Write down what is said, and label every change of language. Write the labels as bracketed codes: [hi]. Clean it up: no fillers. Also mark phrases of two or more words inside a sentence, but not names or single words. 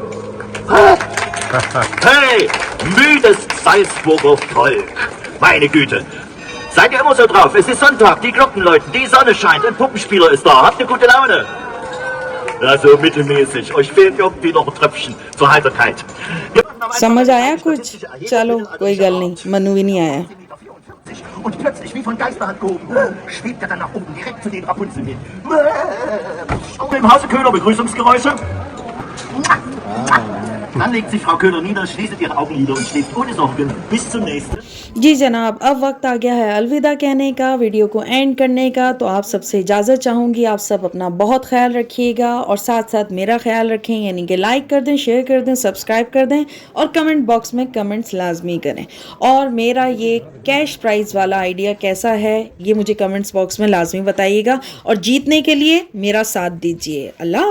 [de] Hey, müdes Salzburger Volk! Meine Güte! Seid ihr immer so drauf? Es ist Sonntag, die Glocken läuten, die Sonne scheint, ein Puppenspieler ist da. Habt ihr gute Laune? Also mittelmäßig. Euch fehlt irgendwie noch ein Tröpfchen zur Heiterkeit. [ur] سمجھ آیا کچھ? چلو کوئی گل نہیں، منو بھی نہیں آیا. [de] Und plötzlich, wie von Geisterhand gehoben, schwebt er dann nach oben, direkt zu den Rapunzel hin. Im Hause Köhler Begrüßungsgeräusche. Dann legt sich Frau Köhler nieder, schließt ihre Augenlider und schläft ohne Sorgen. Bis zum nächsten. [ur] جی جناب، اب وقت آ گیا ہے الوداع کہنے کا، ویڈیو کو اینڈ کرنے کا. تو آپ سب سے اجازت چاہوں گی۔ آپ سب اپنا بہت خیال رکھیے گا اور ساتھ ساتھ میرا خیال رکھیں، یعنی کہ لائک کر دیں، شیئر کر دیں، سبسکرائب کر دیں اور [en] comment box [ur] میں کمنٹس لازمی کریں. اور میرا یہ [en] cash prize [ur] والا آئیڈیا کیسا ہے، یہ مجھے [en] comments box [ur] میں لازمی بتائیے گا اور جیتنے کے لیے میرا ساتھ دیجیے.